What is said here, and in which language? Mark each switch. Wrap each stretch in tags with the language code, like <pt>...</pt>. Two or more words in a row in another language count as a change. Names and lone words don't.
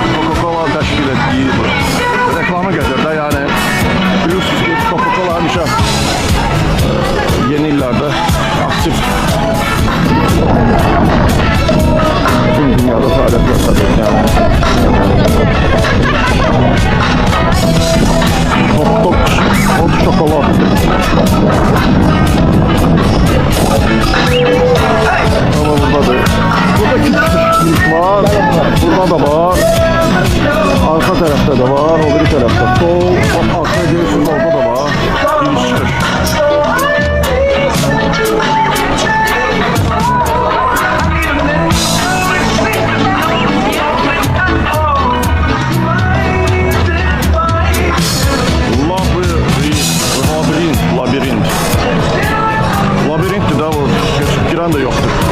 <az>Coca-Cola təşkil etdiyi reklamı gedir də, yəni bilirsiniz ki, Coca-Cola həmişə yeni illərdə aktif tüm dünyada fəaliyyət göstərir.</az> <en>Hot şokolad.</en> <az>Ama buradadır.</az> <tr>Burada küçük var. Burada da var. Arka tarafta da var. O bir tarafta. Sol. Arkaya görüyorsunuz, orada da var. Giriş çıkış.</tr> <az>Labirintdir də, o geçib girən də yoxdur.</az>